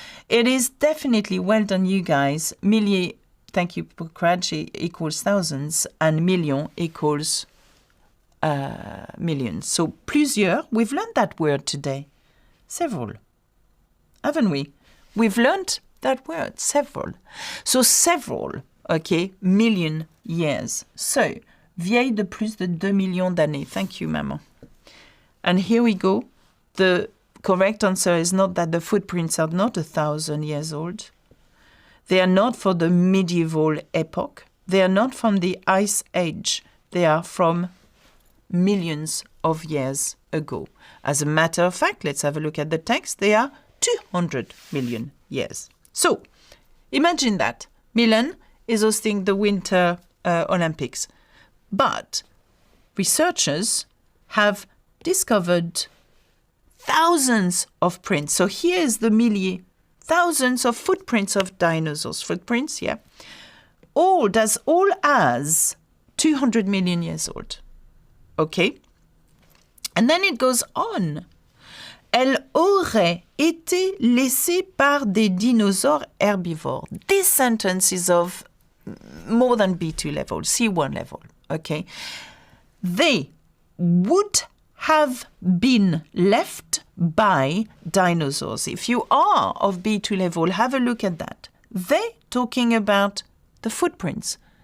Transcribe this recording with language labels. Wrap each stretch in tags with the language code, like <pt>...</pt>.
<en>It is definitely, well done, you guys. Millier, thank you, Poucrage, equals thousands, and million equals millions. So plusieurs, we've learned that word today. Several, haven't we? We've learned that word, several. So several, okay, million years.</en> <fr>So, vieille de plus de 2 millions d'années.</fr> <en>Thank you, maman. And here we go. The correct answer is not that the footprints are not 1,000 years old. They are not for the medieval epoch. They are not from the Ice Age. They are from millions of years ago. As a matter of fact, let's have a look at the text. They are 200 million years. So, imagine that. Milan is hosting the Winter Olympics. But researchers have discovered thousands of prints. So here is the millier, thousands of footprints of dinosaurs. Footprints, yeah. All as 200 million years old. Okay? And then it goes on.</en> <fr>Elle aurait été laissée par des dinosaures herbivores.</fr> <en>This sentence is of more than B2 level, C1 level. Okay, they would have been left by dinosaurs. If you are of B2 level, have a look at that. They talking about the footprints.</en>